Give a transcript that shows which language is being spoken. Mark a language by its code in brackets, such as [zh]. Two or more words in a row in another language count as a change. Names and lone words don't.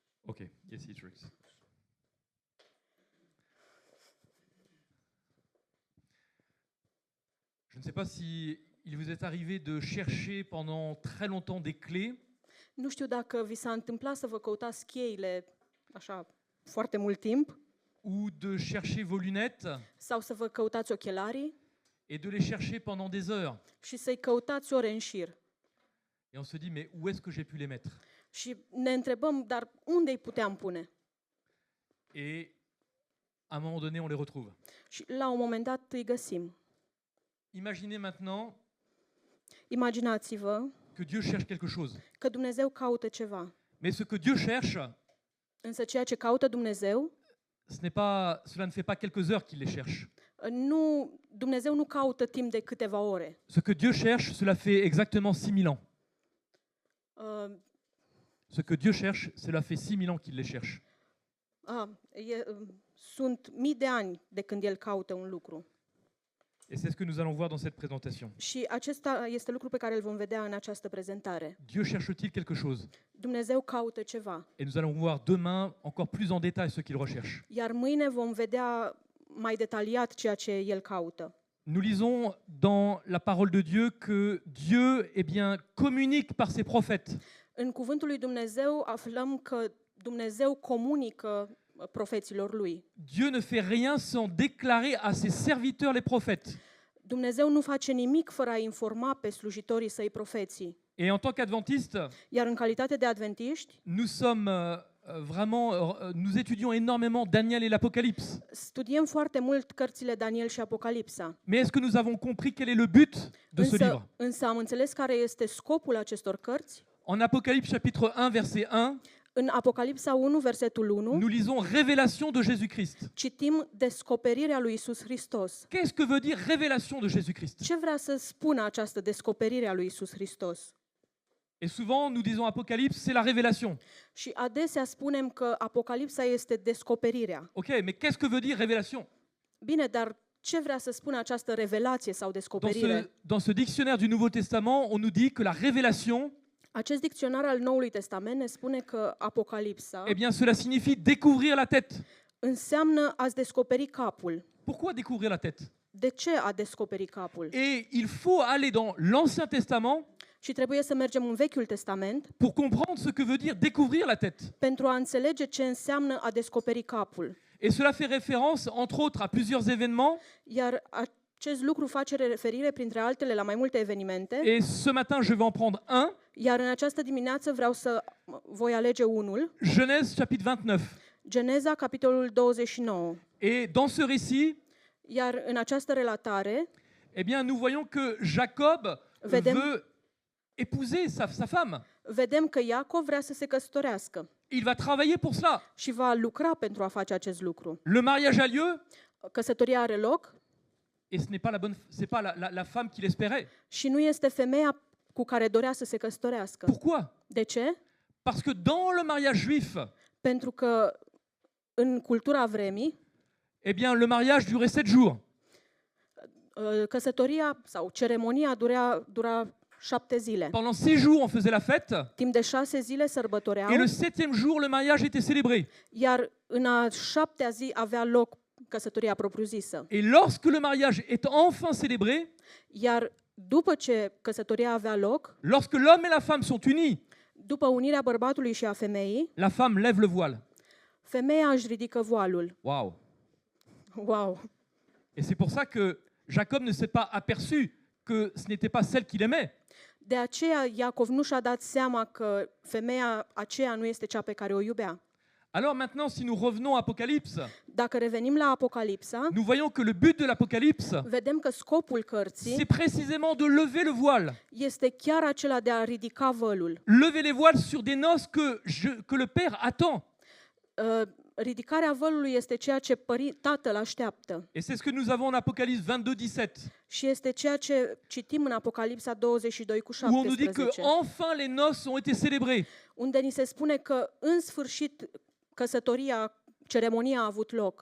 [en] Okay, yes, it works. [fr] Je ne sais pas si il vous est arrivé de chercher pendant très longtemps des clés. [ro] Nu știu dacă vi s-a întâmplat să vă căutați cheile așa foarte mult timp [fr] Ou de chercher vos lunettes [ro] sau să vă căutați ochelarii [fr] et de les chercher pendant des heures. [ro] și să-i căutați ore în șir. [fr] Et on se dit, mais où est-ce que j'ai pu les mettre? [ro] Și ne întrebăm, dar unde îi puteam pune? [fr] Et à un moment donné, on les retrouve. [ro] Și la un moment dat îi găsim. [fr] Imaginez maintenant [ro] Imaginați-vă [fr] que Dieu cherche quelque chose. [ro] că Dumnezeu caută ceva. [fr] Mais ce que Dieu cherche, [ro] Însă ceea ce caută Dumnezeu, [fr] cela ne fait pas quelques heures qu'il les cherche. [ro] Dumnezeu nu caută timp de câteva ore. [fr] Ce que Dieu cherche, cela fait exactement 6000 ans. Uh, Ce que Dieu cherche, cela fait 6000 ans qu'il les cherche. [ro] Sunt mii de ani de când El caută un lucru. [fr] Et c'est ce que nous allons voir dans cette présentation. [ro] Și acesta este lucru pe care îl vom vedea în această prezentare. [fr] Dieu cherche-t-il quelque chose? [ro] Dumnezeu caută ceva. [fr] Et nous allons voir demain encore plus en détail ce qu'il recherche. [ro] Iar mâine vom vedea mai detaliat ceea ce El caută. [fr] Nous lisons dans la parole de Dieu que Dieu, eh bien, communique par ses prophètes. [ro] În cuvântul lui Dumnezeu aflăm că Dumnezeu comunică profeților lui. [fr] Dieu ne fait rien sans déclarer à ses serviteurs les prophètes. [ro] Dumnezeu nu face nimic fără a informa pe slujitorii săi profeții. [fr] Et en tant qu'adventistes, [ro] Iar în calitate de adventiști, [fr] nous étudions énormément Daniel et l'Apocalypse. [ro] studiem foarte mult cărțile Daniel și Apocalipsa. [fr] Mais est-ce que nous avons compris quel est le but de ce livre? [ro] Însă am înțeles care este scopul acestor cărți. [fr] En Apocalypse chapitre 1 verset 1, [ro] În Apocalipsa 1, versetul 1, [fr] nous lisons révélation de Jésus-Christ. [ro] citim descoperirea lui Isus Hristos. [fr] Qu'est-ce que veut dire révélation de Jésus-Christ? [ro] Ce vrea să spună această descoperire a lui Isus Hristos? [fr] Et souvent nous disons Apocalypse, c'est la révélation. [ro] Și adesea spunem că Apocalipsa este descoperirea. [fr] Ok, mais qu'est-ce que veut dire révélation? [ro] Bine, dar ce vrea să spună această revelație sau descoperire? [fr] Dans ce dictionnaire du Nouveau Testament, on nous dit que la révélation, [ro] Acest dicționar al Noului Testament ne spune că Apocalipsa [fr] eh bien, cela signifie découvrir la tête. [ro] înseamnă a-ți descoperi capul. [fr] Pourquoi découvrir la tête? [ro] De ce a descoperi capul? [fr] Et il faut aller dans l'Ancien Testament [ro] Și trebuie să mergem în Vechiul Testament [fr] pour comprendre ce que veut dire découvrir la tête. [ro] pentru a înțelege ce înseamnă a descoperi capul. [fr] Et cela fait référence, entre autres, à plusieurs événements. [ro] Iar acest lucru face referire, printre altele, la mai multe evenimente. [fr] Et ce matin, je vais en prendre un. [ro] Iar în această dimineață voi alege unul. [fr] Genèse chapitre 29. [ro] Geneza, capitolul 29. [fr] Et dans ce récit, [ro] Iar în această relatare, [fr] eh bien, nous voyons que Jacob veut épouser sa femme. [ro] vedem că Iacov vrea să se căsătorească. [fr] Il va travailler pour cela. [ro] Și va lucra pentru a face acest lucru. [fr] Le mariage a lieu. [ro] Căsătoria are loc. [fr] Et ce n'est pas la femme qu'il espérait. [ro] Și nu este femeia cu care dorea să se căsătorească. [fr] Pourquoi? [ro] De ce? [fr] Parce que dans le mariage juif, [ro] Pentru că în cultura vremii, [fr] eh bien, le mariage durait 7 jours. [ro] căsătoria sau ceremonia dura 7 zile. [fr] Pendant 6 jours, on faisait la fête. [ro] Timp de 6 zile sărbătoreau. [fr] Et le 7e jour, le mariage était célébré. [ro] Iar în a 7-a zi avea loc căsătoria propriu-zisă. [fr] Et lorsque le mariage est enfin célébré, [ro] Iar după ce căsătoria avea loc, [fr] lorsque l'homme et la femme sont unis, [ro] după unirea bărbatului și a femeii, [fr] la femme lève le voile. [ro] femeia își ridică voalul. [fr] Waouh! [ro] Wow! [fr] Et c'est pour ça que Jacob ne s'est pas aperçu que ce n'était pas celle qu'il aimait. [ro] De aceea Iacov nu și-a dat seama că femeia aceea nu este cea pe care o iubea. [fr] Alors maintenant, si nous revenons à Apocalypse, [ro] Dacă revenim la Apocalipsa, [fr] nous voyons que le but de l'Apocalypse, [ro] vedem că scopul cărții [fr] c'est précisément de lever le voile. [ro] este chiar acela de a ridica vălul. [fr] Lever les voiles sur des noces que le Père attend. [ro] Ridicarea vălului este ceea ce Tatăl așteaptă. [fr] Et c'est ce que nous avons en Apocalypse 22:17. [ro] Și este ceea ce citim în Apocalipsa 22:17, [fr] Où on nous dit que enfin les noces ont été célébrées. [ro] unde ni se spune că în sfârșit ceremonia a avut loc.